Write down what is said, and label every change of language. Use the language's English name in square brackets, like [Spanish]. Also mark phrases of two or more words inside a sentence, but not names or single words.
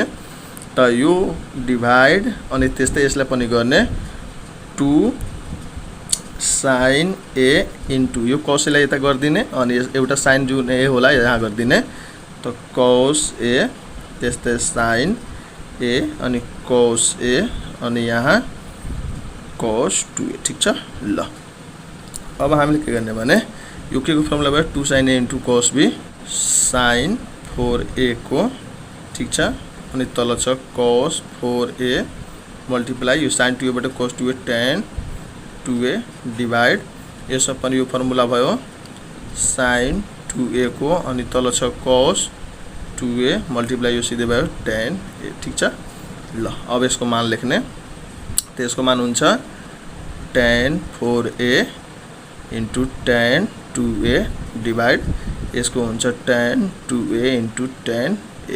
[Nepali] त यो डिभाइड अनि त्यस्तै यसलाई पनि गर्ने 2 sin a इन्टु यो cos a लाई यता गरिदिने अनि एउटा sin जुन a होला यहाँ गरिदिने। त cos a त्यस्तै sin a अनि cos a अनि यहाँ cos 2a, ठीक छ ल। अब हामीले के गर्ने भने यो के को फर्मुला भयो 2 sin a इन्टु cos b sin 4a को, ठीक छ। अनि तल छ cos 4a मल्टिप्लाई यो sin 2a बाट cos 2a tan 2a डिभाइड यसमा पनि यो फर्मुला भयो sin 2a को अनि तल छ cos 2a मल्टिप्लाई यो सिधै भयो tan a, ठीक छ ल। अब यसको मान लेख्ने। त यसको मान हुन्छ tan 4a इन्टु tan 2a डिभाइड यसको हुन्छ tan 2a इन्टु tan a।